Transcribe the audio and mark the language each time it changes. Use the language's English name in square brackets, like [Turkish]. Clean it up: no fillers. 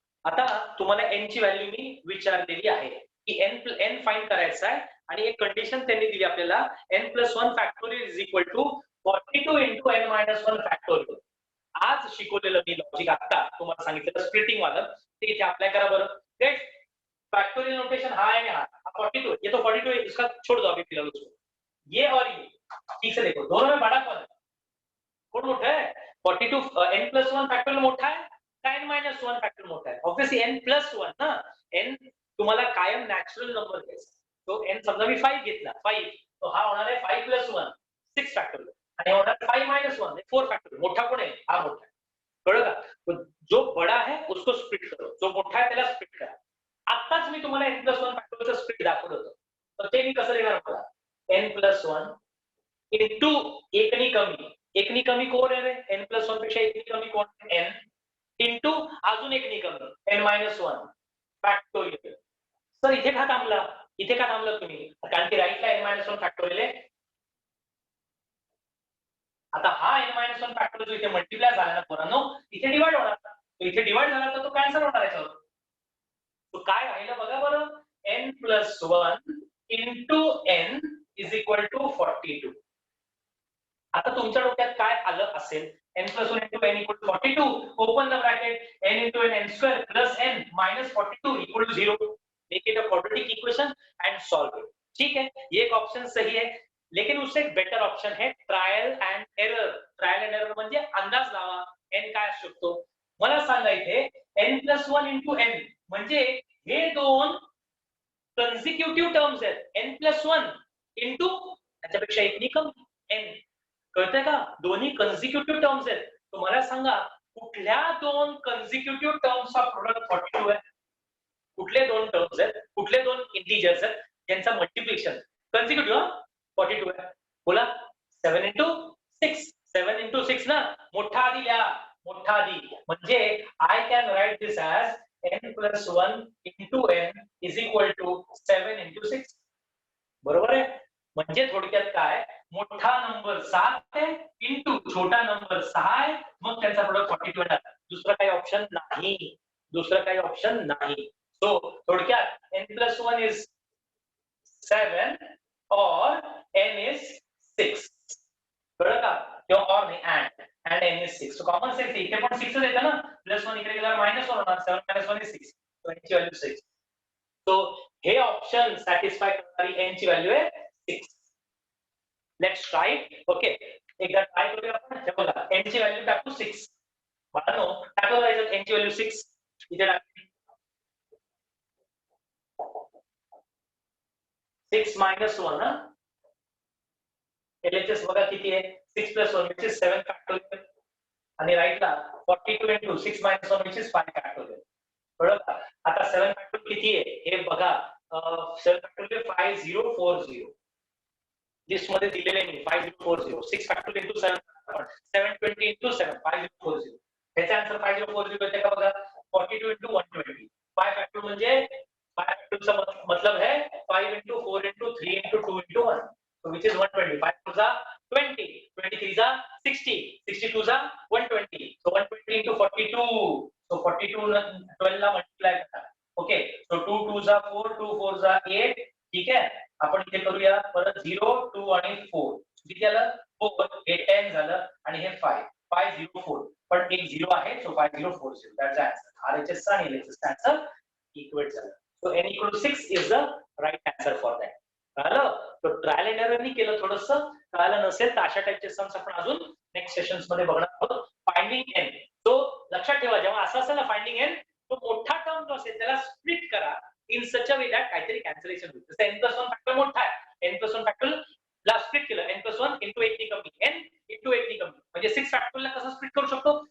[Marathi] आता तुम्हाला n ची व्हॅल्यू मी विचारलेली आहे की n फाइंड करायचा आहे आणि एक कंडिशन त्यांनी दिली आपल्याला n plus 1 factorial is equal to 42 into n minus 1 factorial. आज शिकवलेलं मी लॉजिक आता तुम्हाला सांगितलं स्प्लिटिंग वालं ते इथे अप्लाई करा बरं. [Hindi] फैक्टोरियल नोटेशन हाँ है यहाँ 42, ये तो 42 है, इसका छोड़ दो अभी फिलहाल उसको. ये और ये ठीक से देखो दोनों में बड़ा कौन है? कौन मोटा है? 42 n plus 1 फैक्टोरियल मोटा है का n minus 1 फैक्टोरियल मोटा है? [Marathi] ऑब्वियसली n plus 1 ना. n तुम्हाला कायम नॅचरल नंबर घ्यायचा. तो n समजा मी 5 घेतला 5 तो हा होणार आहे 5 plus 1 6 फॅक्टोरियल आणि होणार 5 minus 1 4 फॅक्टोरियल. मोठा कोण आहे? हा मोठा आहे. कळलं का? [Hindi] तो जो बड़ा है उसको स्प्लिट करो, [Marathi] जो मोठा आहे त्याला स्प्लिट करा. आत्ताच मी तुम्हाला n plus 1 फॅक्टोरियलचं स्प्लिट दाखवलं होतं. तर ते मी कसं लिहिणार मला? n plus 1 into एकनी कमी कोण आहे? n plus 1 पेक्षा एकनी कमी कोण? n into अजून एकनी कमी n minus 1 फॅक्टोरियल. सर इथे का थांबला तुम्ही? कारण की राईटला n minus 1 फॅक्टोरियल आहे. आता हा n minus 1 फॅक्टोरियल जो इथे मल्टिप्लाय झाला ना पोरांनो, इथे डिवाइड होणार. तो इथे डिवाइड झाला तर तो कॅन्सल होणार याच्यावर. तो काय राहिलं बघा बरं, n plus 1 into n is equal to 42. आता तुमच्या डोक्यात काय आलं असेल? [English] n plus 1 into n equal to 42. Open the bracket. n into n square plus n minus 42 equal to 0. Make it a quadratic equation and solve it. [Hindi] ठीक है, ये एक ऑप्शन सही है. लेकिन उससे एक बेटर ऑप्शन है trial and error. [Marathi] Trial end error म्हणजे अंदाज लावा n काय असू शकतो. मला सांगा इथे n plus 1 into n म्हणजे हे दोन कन्सिक्युटिव्ह टर्म्स आहेत. n plus 1 into त्याच्यापेक्षा एकनी कमी n. कळतंय का? दोन्ही कन्सिक्युटिव्ह टर्म्स आहेत. तुम्हाला सांगा कुठल्या दोन कन्सिक्युटिव्ह टर्म्सचा प्रोडक्ट 42 आहे? कुठले दोन टर्म्स आहेत? कुठले दोन इंटिजर्स आहेत ज्यांचा मल्टिप्लिकेशन कन्सिक्युटिव्ह 42 आहे? बोला. 7 into 6. 7 into 6 ना. मोठा आधी लिहा. मोठा आधी म्हणजे [English] I can write this as n plus 1 into n is equal to 7 into 6. [Marathi] बरोबर आहे? म्हणजे थोडक्यात काय, मोठा नंबर 7 आहे इंटू छोटा नंबर 6 आहे, मग त्यांचा प्रोडक्ट 42 येणार. दुसरा काही ऑप्शन नाही. सो थोडक्यात n plus 1 is 7 or n is 6. कळलं का? किंवा और नाही and n is 6. So common sense इथे पण 6 च येतं ना. प्लस 1 इकडे गेल्यावर मायनस 1 होणार. 7 minus 1 is 6. so n ची व्हॅल्यू 6. सो हे ऑप्शन सॅटिस्फाय करणारी n ची व्हॅल्यू आहे 6. Let's try. ओके, एकदा ट्राय करूया आपण. हे बघा n ची व्हॅल्यू टाकू 6. बाळांनो टाकू करायचं n ची व्हॅल्यू 6 इथे टाकू. 6 minus 1 ना. LHS बघा किती आहे? 6 plus 1 which is 7 फॅक्टोरियल आणि राईटला 42 into 6 minus 1 which is 5 factorial. बरोबर. आता 7 फॅक्टोरियल किती आहे हे बघा. 7 फॅक्टोरियल 5040. लिस्ट मध्ये दिलेले नाही 5040. 6 फॅक्टोरियल into 7 720 into 7 5040. ह्याचा आन्सर 5040 येते का बघा. 42 into 120. 5 फॅक्टोरियल म्हणजे 5 फॅक्टोरियलचा मतलब है 5 into 4 into 3 into 2 into 1. So which is 120. 5 2 जा 20, 23 जा 60, 62 जा 120. So 120 into 42. So 42 12 ला मल्टिप्लाय करा. ओके, so 2 2 जा 4, 2 4 जा 8. ठीक आहे, आपण इथे करूया परत 0 2 आणि 4. किती आलं? 4. हे 10 झालं आणि हे 5 504. पण एक 0 आहे, so 5040. [English] That's the answer. [Marathi] RHS आणि LHS चा आन्सर इक्वेट झालं. [English] So n equal to 6 is the right answer for that. [Marathi] कळलं? तो ट्रायल एंड एरर नी केलं थोडंसं. कळालं नसेल तर अशा टाइपचे सम्स आपण अजून नेक्स्ट सेशन्स मध्ये बघणार आहोत. Finding n. तो लक्षात ठेवा जेव्हा असं असेल ना फाइंडिंग n, तो मोठा टर्म जो असेल त्याला स्प्लिट करा [English] in such a way that [Marathi] काहीतरी कॅन्सलेशन होईल. जसं n plus 1 फॅक्टर मोठा आहे, n plus 1 फॅक्टर ला स्प्लिट केलं n plus 1 into 1 नी कमी n into 1 नी कमी म्हणजे 6 फॅक्टरला कसं स्प्लिट करू शकतो?